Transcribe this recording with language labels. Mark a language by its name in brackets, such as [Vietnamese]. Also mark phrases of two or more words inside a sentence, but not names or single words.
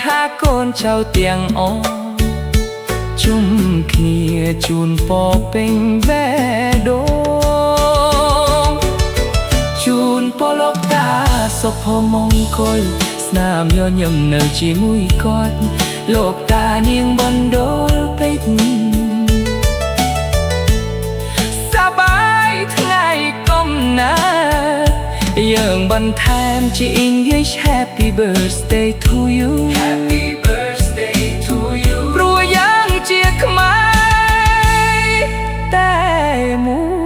[Khmer] ហាកូនចៅទាំងអស់ជុំគ្នាជូនពរពេញបេះដូងជូនពរលោកតាសុភមង្គលស្នាមញញឹមនៅជាមួយគាត់លោកតានាងបណ្ដួលពេជ្រ សប្បាយថ្ងៃកំណើតយើងបន្ថែមជា English [English] Happy birthday to you Happy birthday to you [Khmer] ព្រោះយើងជាខ្មែរតែមួយ